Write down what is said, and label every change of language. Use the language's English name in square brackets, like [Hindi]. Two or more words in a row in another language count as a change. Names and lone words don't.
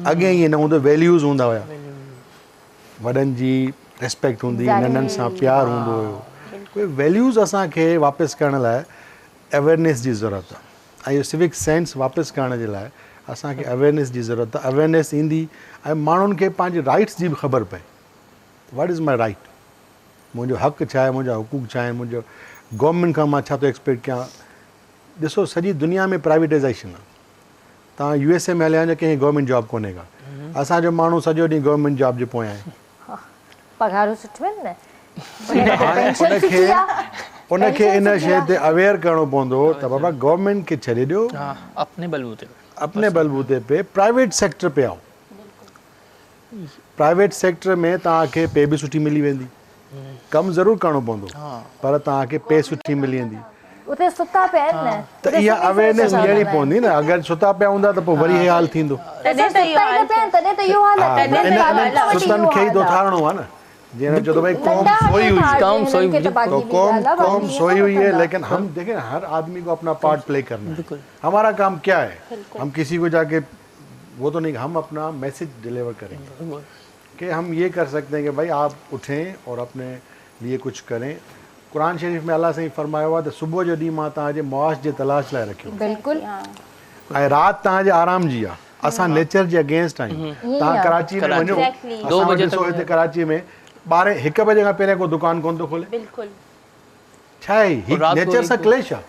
[Sindhi] अॻे ईअं न हूंदो, वैल्यूज़ हूंदा हुया, वॾनि जी रिस्पेक्ट हूंदी, नंढनि सां प्यारु हूंदो हुयो। उहे वैल्यूज़ असांखे वापसि करण लाइ अवेयरनेस जी ज़रूरत आहे, ऐं इहो [English] civic sense [Sindhi] वापसि करण जे लाइ असांखे अवेयरनेस जी ज़रूरत आहे। अवेयरनेस ईंदी ऐं माण्हुनि खे पंहिंजे राइट्स जी बि ख़बर पए, [English] what is my right, [Sindhi] मुंहिंजो हक़ु छा आहे, मुंहिंजा हुकूक छा आहिनि, मुंहिंजो गवर्नमेंट खां मां छा थो एक्सपेक्ट कयां। ॾिसो सॼी दुनिया में प्राइवेटाइज़ेशन आहे। तव्हां USA में हलिया वञो, कंहिंखे [English] गवर्नमेंट जॉब [Sindhi] कोन्हे का। असांजो माण्हू सॼो ॾींहुं [English] गवर्नमेंट जॉब [Sindhi] जे पोयां आहे। पघारूं सुठियूं आहिनि न, उनखे इन शइ ते अवेयर करिणो पवंदो त बाबा गवर्नमेंट खे छॾे ॾियो, [Urdu] ہاں اپنے بل بوتے پے. اپنے بل بوتے پے [English] private sector [Urdu] پے آؤ. [English] प्राइवेट सेक्टर [Sindhi] में तव्हांखे पे बि सुठी मिली वेंदी, कमु ज़रूरु करिणो पवंदो पर तव्हांखे पे सुठी मिली वेंदी। उते सुता पिया आहिनि न, त इहा अवेयरनेस ॾियणी पवंदी न। अगरि सुता पिया हूंदा त पोइ वरी हे हाल थींदो। तॾहिं त इहो हाल आहे। इन्हनि सुतनि खे ई तो ठाहिणो आहे न। जीअं चयो भाई [Urdu] قوم سوئی ہوئی ہے، تو قوم سوئی ہوئی ہے، لیکن ہم دیکھیں ہر آدمی کو اپنا [English] part play [Urdu] کرنا ہے. ہمارا کام کیا ہے، ہم کسی کو جا کے وہ تو نہیں، ہم اپنا [English] message deliver [Urdu] کریں گے کہ ہم یہ کر سکتے ہیں کہ بھائی آپ اٹھیں اور اپنے لیے کچھ کریں. [Sindhi] कुरान शरीफ में अल्लाह साईं फरमायो आहे त सुबुह जो ॾींहुं मां तव्हांजे मुआश जे तलाश लाइ रखियो, बिल्कुलु, ऐं राति तव्हांजे आराम जी आहे। असां नेचर जे अगेंस्ट आहियूं। तव्हां कराची में वञो, असां वटि ॾिसो हिते कराची में 12-1 बजे खां पहिरियों को दुकान कोन थो खोले। बिल्कुल छा आहे ही नेचर सां क्लेश आहे।